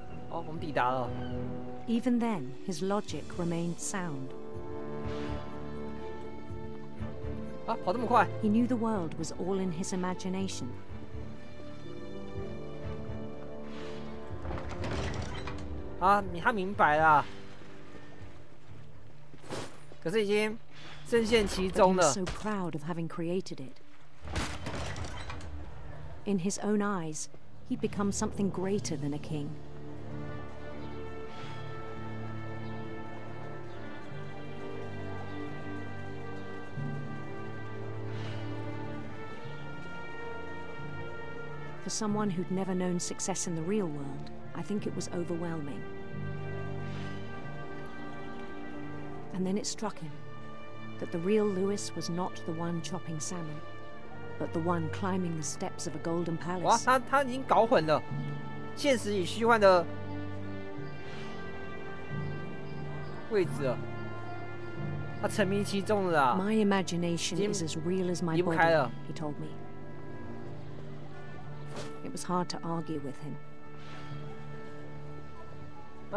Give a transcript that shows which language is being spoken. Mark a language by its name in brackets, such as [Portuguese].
[Chinese] 哦，我们抵达了。 [English] Even then, his logic remained sound. [Chinese] 啊，跑这么快 [English] He knew the world was all in his imagination. [Chinese] 啊，他明白了，可是已经深陷其中了。 [English] But he was so proud of having created it. In his own eyes, he'd become something greater than a king. For someone who'd never known success in the real world, I think it was overwhelming. And then it struck him that the real Lewis was not the one chopping salmon, but the one climbing the steps of a golden palace. [Chinese] 哇，他已经搞混了现实与虚幻的位置了，他沉迷其中了啊。 [English] My imagination is as real as my body, he told me. It was hard to argue with him.